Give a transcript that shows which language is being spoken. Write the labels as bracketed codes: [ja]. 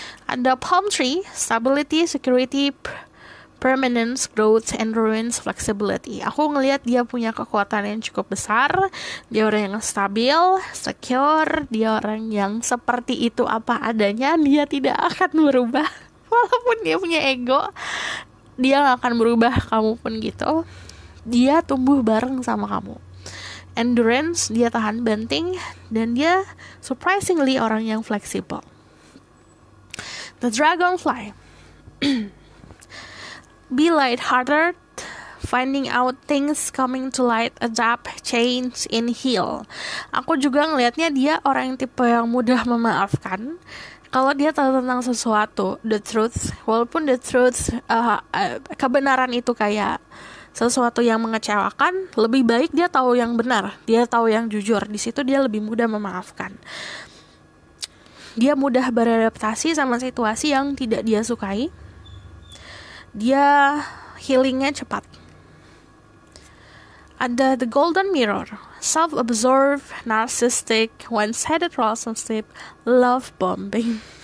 [id] Ada [en] palm tree, stability, security, permanence, growth, endurance, flexibility. [id] Aku ngelihat dia punya kekuatan yang cukup besar. Dia orang yang stabil, secure. Dia orang yang seperti itu apa adanya. Dia tidak akan berubah. Walaupun dia punya ego, dia gak akan berubah. Kamu pun gitu. Dia tumbuh bareng sama kamu. Endurance, dia tahan banting. Dan dia surprisingly orang yang fleksibel. The Dragonfly. [en] Be lighthearted, finding out things, coming to light, adapt, change, and heal. [id] Aku juga ngelihatnya dia orang yang tipe yang mudah memaafkan. Kalau dia tahu tentang sesuatu, the truth, walaupun the truth, kebenaran itu kayak sesuatu yang mengecewakan, lebih baik dia tahu yang benar, dia tahu yang jujur. Di situ dia lebih mudah memaafkan. Dia mudah beradaptasi sama situasi yang tidak dia sukai. Dia healingnya cepat. Ada [en] the golden mirror, self-absorbed, narcissistic, one-sided relationship, love bombing.